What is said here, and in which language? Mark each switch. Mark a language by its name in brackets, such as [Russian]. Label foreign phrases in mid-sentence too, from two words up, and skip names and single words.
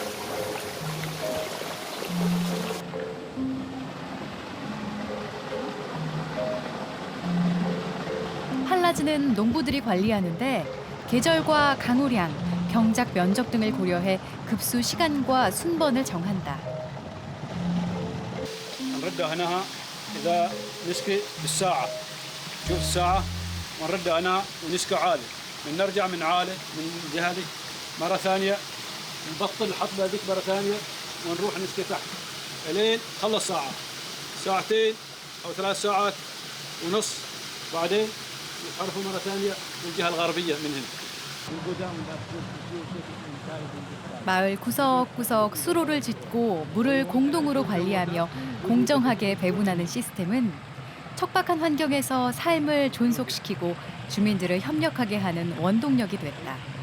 [Korean] 팔라즈는 농부들이 관리하는데 계절과 강우량, 경작 면적 등을 고려해 급수 시간과 순번을 정한다. [Arabic] نردها هنا إذا نسقي بالساعة شوف الساعة ونردها هنا ونسقي عالي نرجع من عالي من الجهة دي مرة ثانية نبطل الحطب هذيك مرة ثانية ونروح نسقي تحت لين خلص ساعة ساعتين أو 3 ساعات ونص بعدين نحرفه مرة ثانية للجهة الغربية من هنا. [Korean] 마을 구석구석 수로를 짓고 물을 공동으로 관리하며 공정하게 배분하는 시스템은 척박한 환경에서 삶을 존속시키고 주민들을 협력하게 하는 원동력이 됐다.